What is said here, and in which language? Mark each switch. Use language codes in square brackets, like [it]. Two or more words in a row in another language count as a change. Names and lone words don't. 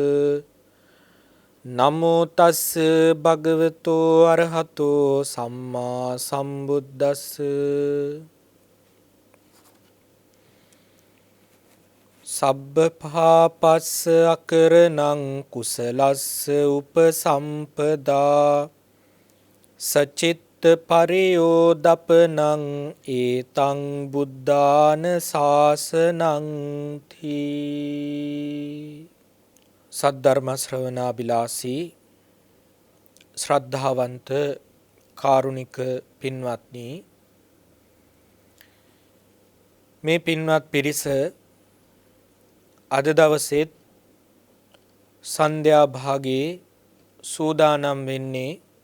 [pi] නමෝ තස්ස භගවතු අරහතෝ සම්මා සම්බුද්දස්ස සබ්බ පාපස්ස අකරණං කුසලස්ස උපසම්පදා සචිත්ත පරියෝදපනං ඒතං බුද්ධාන ශාසනං තී. [si] සද්ධර්ම ශ්‍රවණාබිලාසී ශ්‍රද්ධාවන්ත කාරුණික පින්වත්නි, මේ පින්වත් පිරිස අද දවසේත් සන්ධ්‍යා භාගයේ සූදානම් වෙන්නේ